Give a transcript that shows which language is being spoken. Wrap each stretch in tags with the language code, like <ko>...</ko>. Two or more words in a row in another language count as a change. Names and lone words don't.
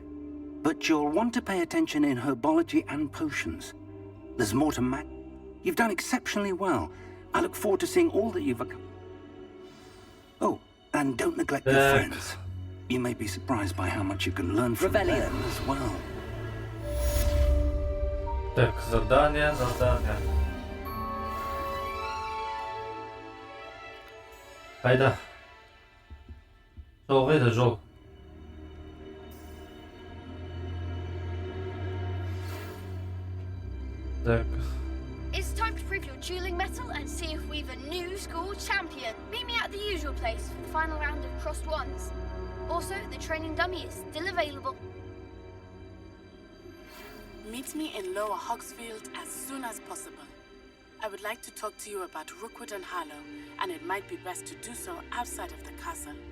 <en>But you'll want to pay attention in herbology and potions. There's more to You've done exceptionally well. I look forward to seeing all that you've accomplished. Oh, and don't neglect your friends. You may be surprised by how much you can learn from them as well.</en> <ru>Так, задание.</ru> <kk>Қайда? Жол қайда, жол? Так.</kk> <en>It's time to prove your dueling mettle and see if we've a new school champion. Meet me at the usual place for the final round of crossed wands. Also, the training dummy is still available. Meet me in Lower Hogsfield as soon as possible. I would like to talk to you about Rookwood and Harlow, and it might be best to do so outside of the castle.</en>